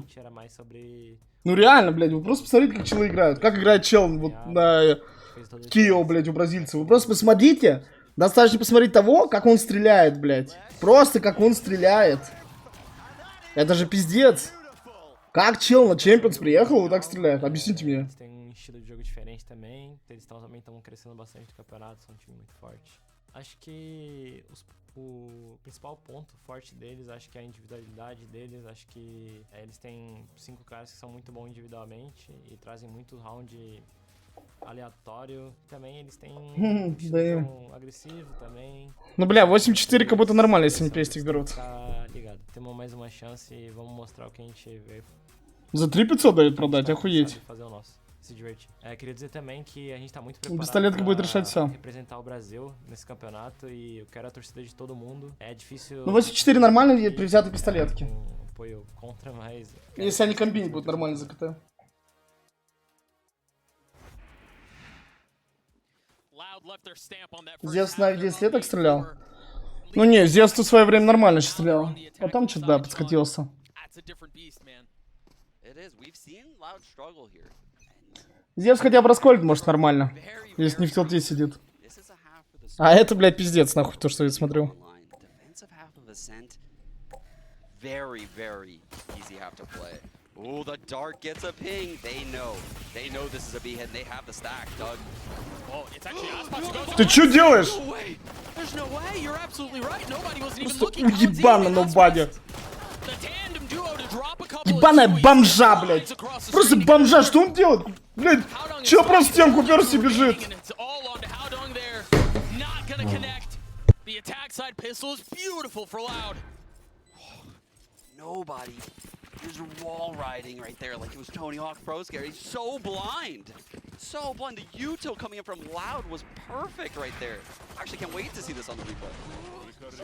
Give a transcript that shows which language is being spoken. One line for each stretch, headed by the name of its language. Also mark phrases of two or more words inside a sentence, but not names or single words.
Russian: Ну реально, блядь, вы просто посмотрите, как челы играют. Как играет чел вот на Кио, блядь, у бразильцев. Вы просто посмотрите. Достаточно посмотреть того, как он стреляет, блядь. Просто как он stреляет. Это же пиздец. Как чел на Champions приехал, вот так стреляет? Объясните мне.
Portuguese: Acho que o principal ponto forte deles, acho que é a individualidade deles, acho que eles têm 5 caras que são muito bons individualmente e trazem muito round aleatório. Também eles têm um estilo agressivo também.
Russian: Ну бля, 8-4 как будто нормально, если они пестик берут.
Portuguese: Ligado. Temos mais uma chance e vamos mostrar o que a gente veio.
Russian: За 3500 дают продать, охуеть.
Portuguese: Se divertir. Queria dizer também que a gente tá muito preparado
Russian: Пистолетка будет решать все.
Portuguese: Representar o Brasil nesse campeonato e eu quero a torcida de todo mundo. É difícil.
Russian: Ну 8-4 нормально при взятой пистолетке.
Portuguese: Apoio contra, mas
Russian: если они комбинить будут нормально за КТ. Зевс на 10 лет так стрелял? Ну не, Зевс в свое время нормально еще стрелял. Потом что-то, да, подскатился. Зевс хотя бы расколет, может, нормально. Если не в тилте сидит. А это, блядь, пиздец, нахуй, то, что я смотрю.
English: Oh, the dart gets a ping. They know this is a B-head and they have the stack, Doug. Oh, it's actually
Russian: Ты что делаешь?
English: There's no way. You're absolutely right. Nobody was even
Russian: Просто
English: looking.
Russian: уебано, ноубади. Ебаная бомжа, блядь. Просто бомжа, что он делает? Блядь, чё просто стенку уперся и бежит?
English: The attack side pistol is beautiful for Loud. Nobody. There's wall riding right there like it was Tony Hawk Pro Skater. He's so blind. So blind. The Yuto coming in from Loud was perfect right there. I actually can't wait to see this on the replay.